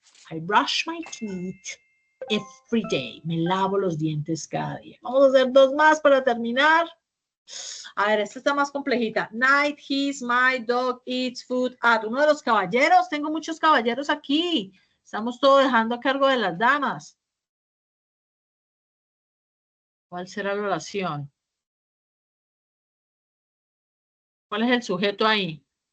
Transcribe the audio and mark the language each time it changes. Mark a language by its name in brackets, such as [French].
[English] I brush my teeth every day. [Spanish] Me lavo los dientes cada día. Vamos a hacer dos más para terminar. A ver, esta está más complejita. [English] Night, his, my dog eats food at. [Spanish] Uno de los caballeros. Tengo muchos caballeros aquí. Estamos todos dejando a cargo de las damas. ¿Cuál será la oración? ¿Cuál es el sujeto ahí?